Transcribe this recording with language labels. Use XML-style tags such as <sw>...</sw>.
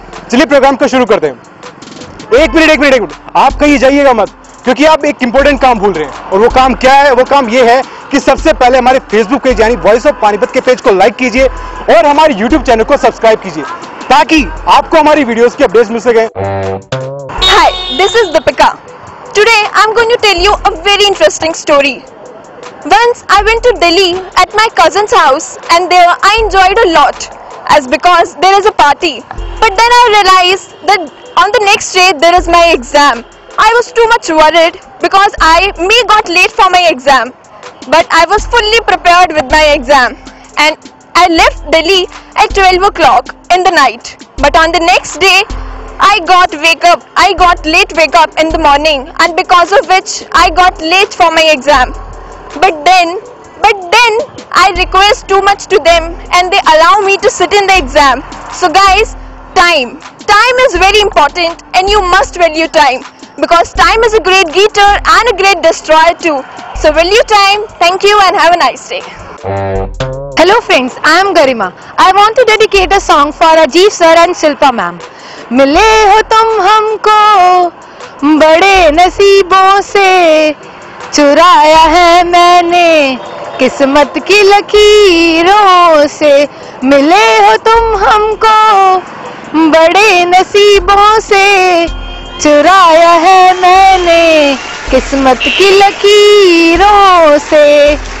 <hi>चलिए प्रोग्राम को शुरू करते हैं। एक मिनट, आप कहीं जाइएगा मत, क्योंकि आप एक इंपॉर्टेंट काम भूल रहे हैं। और वो काम क्या है? वो काम ये है कि सबसे पहले हमारे फेसबुक पेज यानी वॉइस ऑफ पानीपत के पेज को लाइक कीजिए और हमारे यूट्यूब चैनल को सब्सक्राइब कीजिए, ताकि आपको हमारी वीडियोस की अपडेट्स मिल सके।</hi> <en>Hi, this is Deepika. Today I'm going to tell you a very interesting story. Once I went to Delhi at my cousin's house, and there I enjoyed a lot as because there is a party. But then I realized that on the next day there is my exam. I was too much worried because I got late for my exam, but I was fully prepared with my exam, and I left Delhi at 12 o'clock in the night. But on the next day I got late wake up in the morning, and because of which I got late for my exam. But then I request too much to them and they allow me to sit in the exam. So guys, time is very important, and you must value time, because time is a great getter and a great destroyer too. So value time. Thank you and have a nice day. Hello friends, I am Garima. I want to dedicate a song for Ajit sir and Shilpa ma'am.</en> <hi>मिले हो तुम हमको बड़े नसीबों से, चुराया है मैंने किस्मत की लकीरों से। मिले हो तुम हमको बड़े नसीबों से, चुराया है मैंने किस्मत की लकीरों से।</hi>